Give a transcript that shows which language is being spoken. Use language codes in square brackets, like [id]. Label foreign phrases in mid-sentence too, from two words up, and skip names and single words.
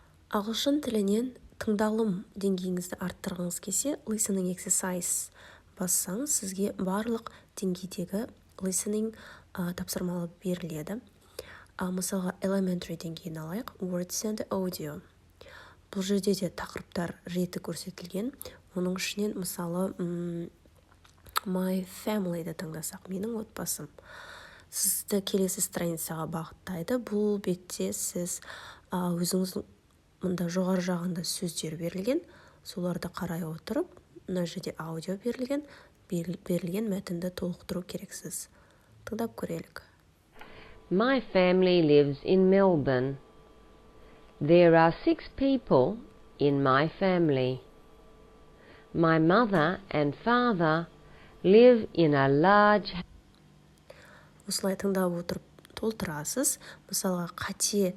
[kk] Ағылшын тілінен тыңдалым деңгейіңізді арттырғыңыз келсе, [en] listening exercise [kk] бассаңыз, сізге барлық деңгейдегі listening тапсырмалы беріледі. Мысалға, elementary деңгейін алайық, [en] words and audio. [kk] Бұл жерде де тақырыптар реті көрсетілген. Оның ішінен мысалы [en] my family'ді [kk] тыңдасақ, менің отбасым. Сізді келесі страницаға бағыттайды. Бұл бетте сіз өзіңіздің мұнда жоғары жағында сөздер берілген. Соларды қарай отырып, мына жерде аудио берілген мәтінді толықтыру керексіз. Тыңдап көрелік. [en] My family lives in Melbourne. There are 6 people in my family. My mother and father live in a large... [kk] Осылай тыңдап отырып толтырасыз. Мысалға, қате